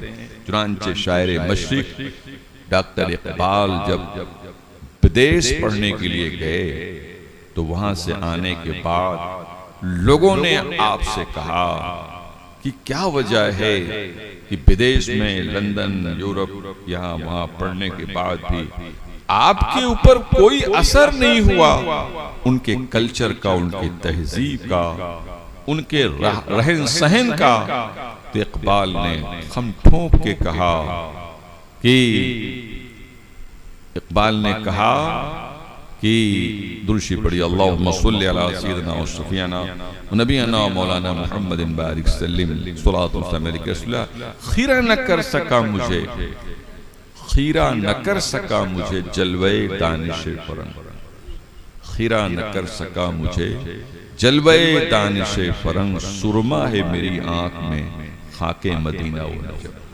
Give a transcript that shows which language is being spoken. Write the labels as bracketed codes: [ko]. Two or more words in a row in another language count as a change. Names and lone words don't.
[ur] چنانچہ شاعر مشرق ڈاکٹر اقبال جب بدیس پڑھنے کے لیے گئے تو وہاں سے آنے کے بعد لوگوں نے آپ سے کہا کہ کیا وجہ ہے کہ بدیس میں لندن، یورپ، یہاں وہاں پڑھنے کے بعد بھی آپ کے اوپر کوئی اثر نہیں ہوا، ان کے کلچر کا، ان کی تہذیب کا، ان کے رہن سہن کا۔ تو اقبال نے خم ٹھونپ کے کہا کہ اقبال نے کہا کہ درشی پڑھی، [ar] اللہم صلی علی سیدنا و شفیعنا و نبینا و مولانا محمد بارک سلم صلاۃ والسلام علیہ رسول اللہ۔ [ur] خیرہ نہ کر سکا مجھے، خیرہ نہ کر سکا مجھے جلوے دانش فرنگ، خیرہ نہ کر سکا مجھے جلوے دانش فرنگ، سرما ہے میری آنکھ میں خاک مدینہ و نجف۔